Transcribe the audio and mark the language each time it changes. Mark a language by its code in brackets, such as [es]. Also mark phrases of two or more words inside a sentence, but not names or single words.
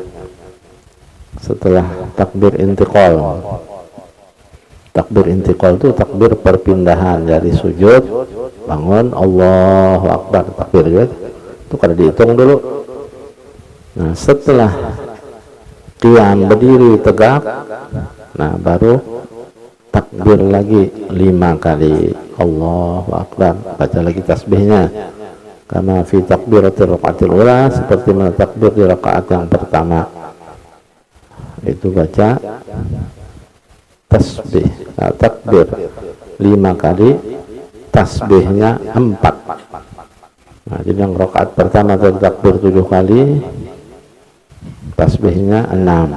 [id] Setelah takbir intiqal. Takbir intiqal itu takbir perpindahan dari sujud bangun [ar] الله أكبر, [id] takbir juga itu kada dihitung dulu. Nah, setelah qiyam berdiri tegak, nah baru takbir lagi 5 kali [ar] الله أكبر, [id] baca lagi tasbihnya [ar] كما في تكبيرات الركعة الأولى, [id] seperti mana takbir di rakaat yang pertama itu baca tasbih, takbir 5 kali, tasbihnya 4. Nah, jadi yang rakaat pertama tadi takbir 7 kali, tasbihnya 6.